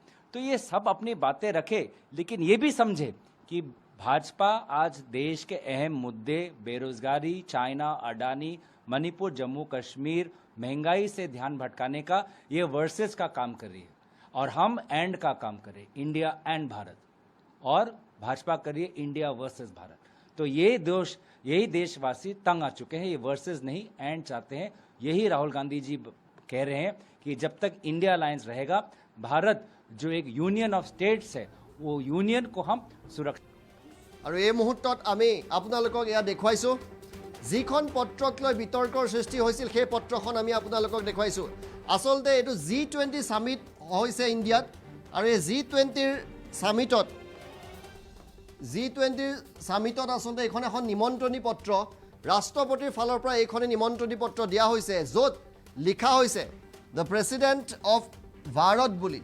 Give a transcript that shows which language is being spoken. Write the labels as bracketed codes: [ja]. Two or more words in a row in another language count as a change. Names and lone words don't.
[hi] तो ये सब अपनी बातें रखे, लेकिन ये भी समझे कि भाजपा आज देश के अहम मुद्दे बेरोजगारी, चाइना, अडानी, मणिपुर, जम्मू कश्मीर, महंगाई से ध्यान भटकाने का ये वर्सेस का काम कर रही है और हम एंड का काम कर रहे हैं, इंडिया एंड भारत, और भाजपा कर रही है इंडिया वर्सेस भारत। तो यही देशवासी तंग आ चुके हैं, ये वर्सेस नहीं एंड चाहते हैं। यही राहुल गांधी जी कह रहे हैं कि जब तक इंडिया अलायंस रहेगा, भारत जो एक [en] union of states [hi] है, वो यूनियन को हम सुरक्षित। [as] और এই মুহূৰ্তত আমি আপোনালোকক এয়া দেখুৱাইছোঁ, যিখন পত্ৰক লৈ বিতৰ্কৰ সৃষ্টি হৈছিল সেই পত্ৰখন আমি আপোনালোকক দেখুৱাইছোঁ। আচলতে এইটো G20 সামিট হৈছে ইণ্ডিয়াত, আৰু এই G20 সামিটত আচলতে এইখন এখন নিমন্ত্ৰণী পত্ৰ ৰাষ্ট্ৰপতিৰ ফালৰ পৰা এইখনে নিমন্ত্ৰণী পত্ৰ দিয়া হৈছে, য'ত লিখা হৈছে [en] the President of [as] ভাৰত বুলি।